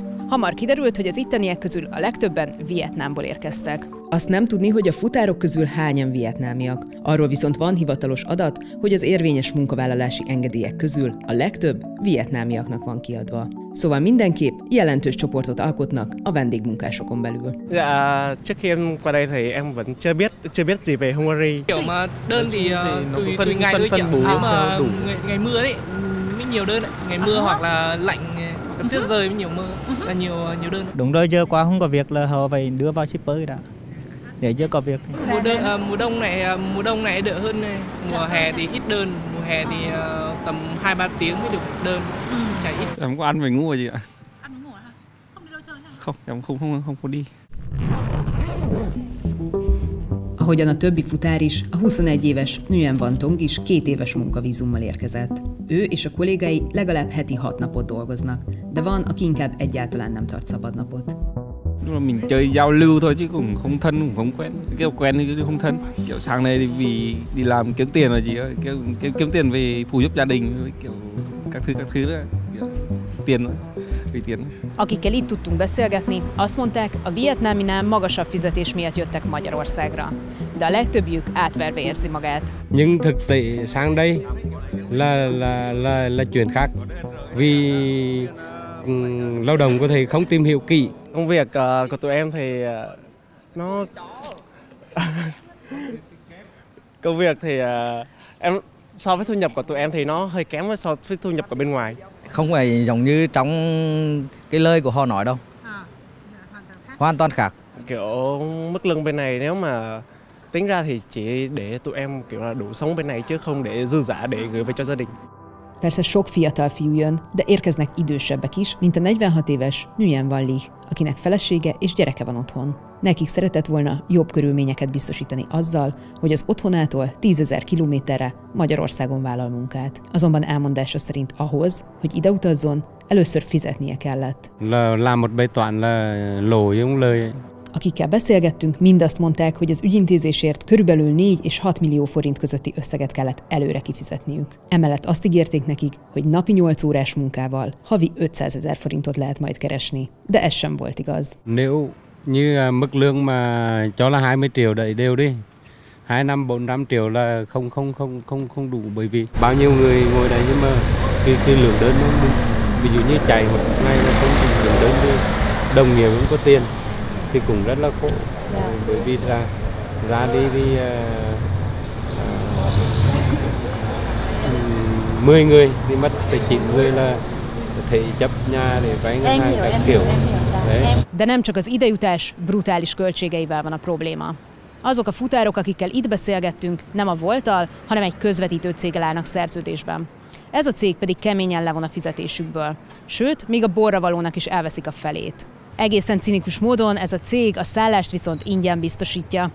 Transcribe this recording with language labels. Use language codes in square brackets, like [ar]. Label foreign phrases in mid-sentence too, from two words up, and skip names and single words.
[hu] Hamar kiderült, hogy az itteniek közül a legtöbben Vietnámból érkeztek. Azt nem tudni, hogy a futárok közül hányan vietnámiak. Arról viszont van hivatalos adat, hogy az érvényes munkavállalási engedélyek közül a legtöbb vietnámiaknak van kiadva. Szóval mindenképp jelentős csoportot alkotnak a vendégmunkásokon belül. [vi] Dạ, trước khi em qua đây thì em vẫn chưa biết gì về Hungary. Kiểu mà đơn thì tùy ngày thôi chị ạ. Nếu mà ngày mưa đấy mới nhiều đơn đấy. Ngày mưa hoặc là lạnh, tuyết rơi mới nhiều mưa, là nhiều đơn. Đúng rồi, giờ qua không có việc là họ phải đưa vào shipper đã. Để chưa có việc. Mùa đông này đỡ hơn này. Mùa hè thì ít đơn, mùa hè thì tầm 2-3 tiếng mới được đơn. Chả ít. Em có ăn phải ngủ rồi chị ạ? Ăn với ngủ hả? Không đi đâu chơi hả? Không, em không có đi. [hu] Ahogyan a többi futár is, a 21 éves Nguyen Van Tong is 2 éves munkavízummal érkezett. Ő és a kollégái legalább heti 6 napot dolgoznak, de van, aki inkább egyáltalán nem tart szabadnapot. [vi] Mình chơi giao lưu thôi chứ cũng không thân, cũng không quen. Kiểu quen thì không thân. Kiểu sang đây vì đi làm kiếm tiền rồi chị ơi. Kiếm tiền về phụ giúp gia đình, kiểu các thứ đó. Tiền thôi. Vì tiền. [hu] Akikkel itt tudtunk beszélgetni, azt mondták, a vietnáminál magasabb fizetés miatt jöttek Magyarországra. De a legtöbbjük átverve érzi magát. [vi] Nhưng thực tế sang đây là chuyện khác. Vì lao động có thể không tìm hiểu kỹ. Công việc của tụi em thì nó công việc thì em so với thu nhập của tụi em thì nó hơi kém so với thu nhập của bên ngoài. Không phải giống như trong cái lời của họ nói đâu. Hoàn toàn khác. Kiểu mức lương bên này nếu mà tính ra thì chỉ để tụi em kiểu là đủ sống bên này chứ không để dư giả để gửi về cho gia đình. [hu] Persze sok fiatal fiú jön, de érkeznek idősebbek is, mint a 46 éves Nguyen Van Ly, akinek felesége és gyereke van otthon. Nekik szeretett volna jobb körülményeket biztosítani azzal, hogy az otthonától 10 000 kilométerre Magyarországon vállal munkát. Azonban elmondása szerint ahhoz, hogy ide utazzon, először fizetnie kellett. [vi] Làm một bài toán là lỗ chứ không lời. [hu] Akikkel beszélgettünk, mind azt mondták, hogy az ügyintézésért körülbelül 4 és 6 millió forint közötti összeget kellett előre kifizetniük. Emellett azt ígérték nekik, hogy napi 8 órás munkával havi 500 000 forintot lehet majd keresni. De ez sem volt igaz. [vi] Nếu như mức lương mà cho là 20 triệu đấy đều đi. 200-400 triệu là không đủ, bởi vì bao nhiêu người ngồi đây nhưng mà cái lượng đơn nó ví dụ như chạy một ngày là không lượng đơn đi, đồng nghiệp cũng có tiền thì cũng rất là khổ. Bởi vì ra đi 10 người thì mất phải 9 người là thể chấp nhà để vay ngân hàng các kiểu. [hu] De nem csak az idejutás brutális költségeivel van a probléma. Azok a futárok, akikkel itt beszélgettünk, nem a Volttal, hanem egy közvetítő céggel állnak szerződésben. Ez a cég pedig keményen levon a fizetésükből. Sőt, még a borravalónak is elveszik a felét. Egészen cinikus módon ez a cég a szállást viszont ingyen biztosítja.